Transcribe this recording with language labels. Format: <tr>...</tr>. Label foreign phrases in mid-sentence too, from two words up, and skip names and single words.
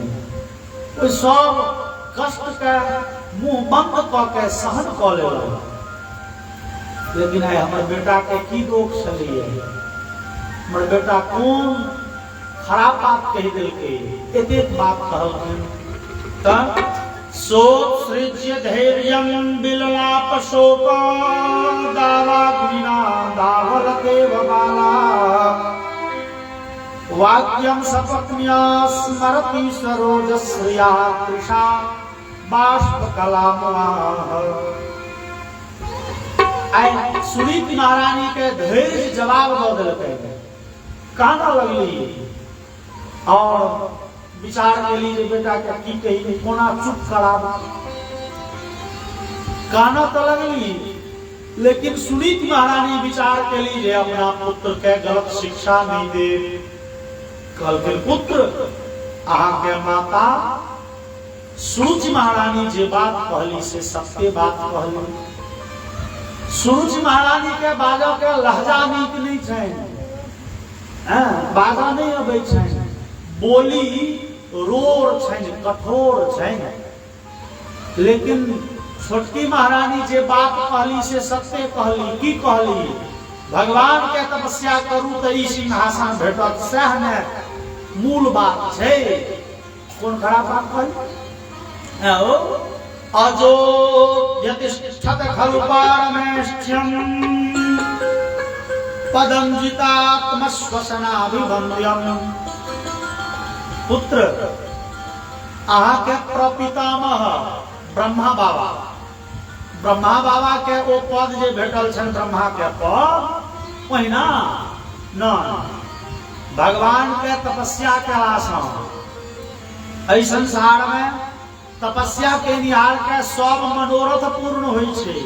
<mai>ओहि सब कष्ट के मुंह बंद क के सहन क लेलहुँ। लेकिन आइ हमर बेटा के की दोष छलिए, हमर बेटा कोन खराब बात कहि देलकै, एतेक बात कहलखिन।</mai> <sa>तऽ सोत्सृज्य धैर्यं बिललाप शोका दावाग्निना दावलदेव बाला वाक्यं सपत्न्या स्मरति सरोजश्रिया तृषा बाष्पकलामवाः।</sa> <mai>आई सुनीति महारानी के धैर्य जवाब दो दिलकै, काना लगली और विचार केली जे बेटा के की कही, कोना चुप कराब। काना तो लगली, लेकिन सुनीति महारानी विचार केली जे अपना पुत्र के गलत शिक्षा नहीं दे। कहलकै पुत्र अहाँ के माता सुरुचि महारानी जे बात कहली से सत्य बात कहली। सुरुचि महारानी के बाजो के लहजा नीक नहीं छै, बाजा नहीं अबै छै, बोली रोर छै, कठोर छै। लेकिन छोटकी महारानी जे बात कहली से सत्य कहली। की कहली? भगवान के तपस्या करू तो ई सिंहासन भेटत, सह ने मूल बात छै। कोन खराब बात कहली?</mai> <sa>अजो यतिष्ठत खलु पारमेष्ठ्यम पदम जितात्मश्वसनाभिवन्द्यम।</sa> <mai>पुत्र अहाँ के प्रपितामह ब्रह्मा बाबा के ओ पद जे भेटल छन, ब्रह्मा के पद ओहिना न भगवान के तपस्या केलासँ एहि संसार में तपस्या के निहार के सब मनोरथ पूर्ण होइ छै।</mai>